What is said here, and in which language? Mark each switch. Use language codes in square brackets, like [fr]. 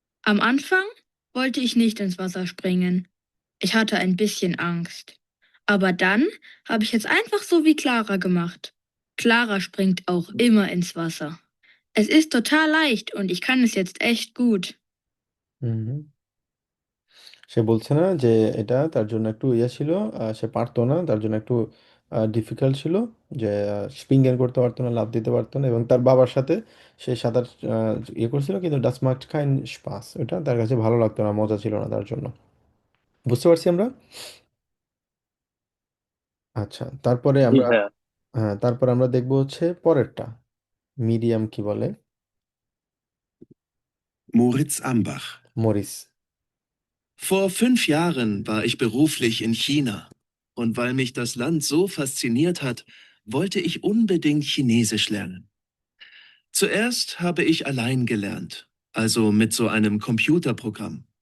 [de] Am Anfang wollte ich nicht ins Wasser springen. Ich hatte ein bisschen Angst. Aber dann habe ich es einfach so wie Clara gemacht. Clara springt auch immer ins Wasser. Es ist total leicht und ich kann es jetzt echt gut. [bn] হুম। সে বলছে না যে এটা তার জন্য একটু ইয়ে ছিল, সে পারতো না, তার জন্য একটু ডিফিকাল্ট ছিল, যে স্প্রিঙ্গেন করতে পারতো না, লাফ দিতে পারতো না, এবং তার বাবার সাথে সে সাঁতার ইয়ে করছিল, কিন্তু ডাস মাcht [de] kein Spaß, [bn] এটা তার কাছে ভালো লাগতো না, মজা ছিল না তার জন্য। বুঝতে পারছি আমরা। আচ্ছা, তারপরে জি আমরা ভাইয়া। হ্যাঁ, তারপরে আমরা দেখবো হচ্ছে পরেরটা, মিডিয়াম কি বলে। [de] Moritz Ambach. [bn] Morris. [de] Vor 5 Jahren war ich beruflich in China. Und weil mich das Land so fasziniert hat, wollte ich unbedingt Chinesisch lernen. Zuerst habe ich allein gelernt, also mit so einem Computerprogramm.